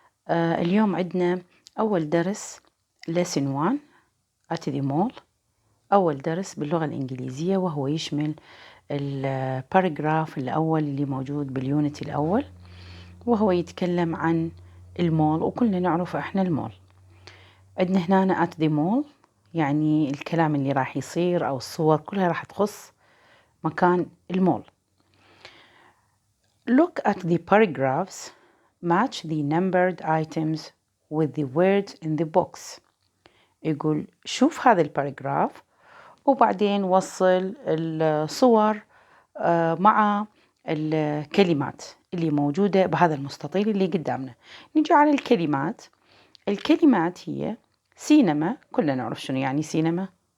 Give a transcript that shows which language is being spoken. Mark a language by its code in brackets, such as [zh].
[ar] اليوم عندنا أول درس [en] lesson 1 at the mall، [ar] أول درس باللغة الإنجليزية، وهو يشمل الباراجراف الأول اللي موجود باليونت الأول، وهو يتكلم عن المول، وكلنا نعرف إحنا المول. عندنا هنا [en] at the mall [ar] يعني الكلام اللي راح يصير أو الصور كلها راح تخص مكان المول. [en] Look at the paragraphs, match the numbered items with the words in the box. [ar] يقول شوف هذا الباراجراف وبعدين وصل الصور مع الكلمات اللي موجودة بهذا المستطيل اللي قدامنا. نجي على الكلمات. الكلمات هي سينما، كلنا نعرف شنو يعني سينما.